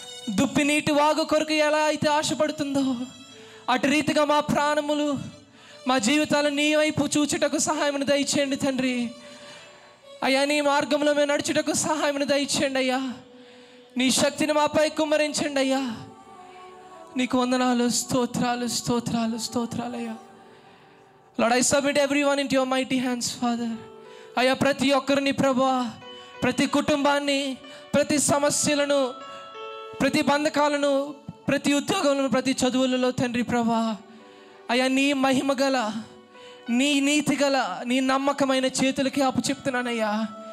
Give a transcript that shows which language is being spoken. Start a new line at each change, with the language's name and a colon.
Telugu: దుప్పి నీటి వాగు కొరకు ఎలా అయితే ఆశపడుతుందో అటు రీతిగా మా ప్రాణములు, మా జీవితాలు నీ వైపు చూచుటకు సహాయం దయచేయండి తండ్రి. అయ్యా, నీ మార్గంలో మేము నడుచుటకు సహాయం దయచేయండి అయ్యా. నీ శక్తిని మాపై కుమ్మరించండి అయ్యా. నీకు వందనాలు, స్తోత్రాలు, స్తోత్రాలు, స్తోత్రాలయ్యా.
English: Lord, I submit everyone into your mighty hands, Father.
Telugu: అయ్యా, ప్రతి ఒక్కరిని ప్రభువా, ప్రతి కుటుంబాన్ని, ప్రతి సమస్యలను, ప్రతి బంధకాలను, ప్రతి ఉద్యోగంలో, ప్రతి చదువులలో తండ్రి ప్రభా, అయ్యా నీ మహిమ గల, నీ నీతి గల, నీ నమ్మకమైన చేతులకి అప్పచెప్తున్నానయ్యా.